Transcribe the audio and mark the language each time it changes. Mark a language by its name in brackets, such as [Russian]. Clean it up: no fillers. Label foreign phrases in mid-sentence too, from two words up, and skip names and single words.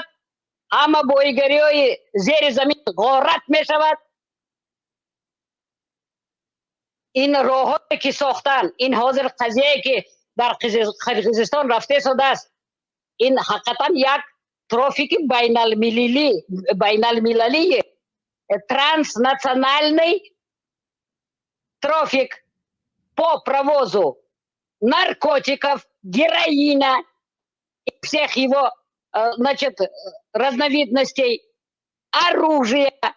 [Tajik] Ҳама бойигариҳои зери замин ғорат мешавад. Ин роҳ ки сохтан, ин ҳозир қазия ки дар Қирғизистон рафта шудааст, ин ҳақиқатан як трафики байналмилалӣ [Russian] транснациональный трафик по провозу наркотиков, героина и всех его, значит, разновидностей, оружия,